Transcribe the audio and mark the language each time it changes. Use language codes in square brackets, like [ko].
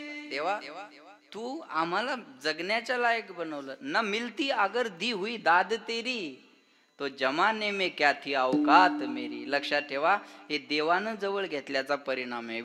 [mr] देवा तू आम्हाला जगण्याच्या लायक बनवलं. [hi] न मिलती अगर दी हुई दाद तेरी, तो जमाने में क्या थी औकात मेरी. [mr] लक्षात ठेवा, हे देवानं जवळ घेतल्याचा परिणाम आहे.